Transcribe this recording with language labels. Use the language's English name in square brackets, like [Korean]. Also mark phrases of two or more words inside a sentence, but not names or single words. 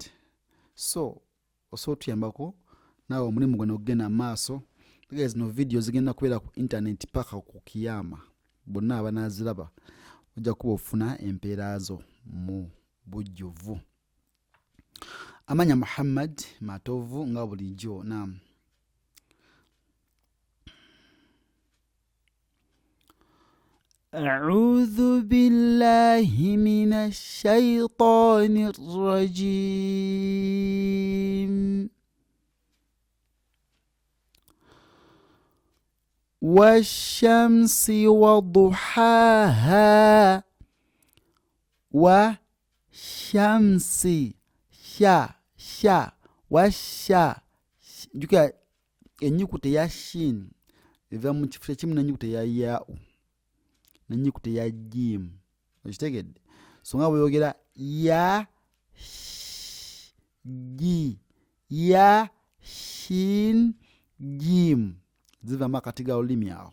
[Ganda] So osobola otuyambako naawe omulimu gwe n'ogenda maaso. Tegeeza zino video zigenda kubeera ku internet paka ku kiyama. Bonna abanaaziraba ojja kuba ofuna empeera zo mu bujjuvu. Amanya Muhammad matovu nga bulijjo. Naam, [Arabic] أعوذ بالله من الشيطان الرجيم. والشمس وضحاها والشمس sha washa. [Ganda] Juka enyukuta ya shin eva mu kifo kimu n'enyukuta ya ya'u n'enyukuta ya jim. Okitegedde? So nga bweyogera ya ji ya shin jim ziva makati ga olulimi awo.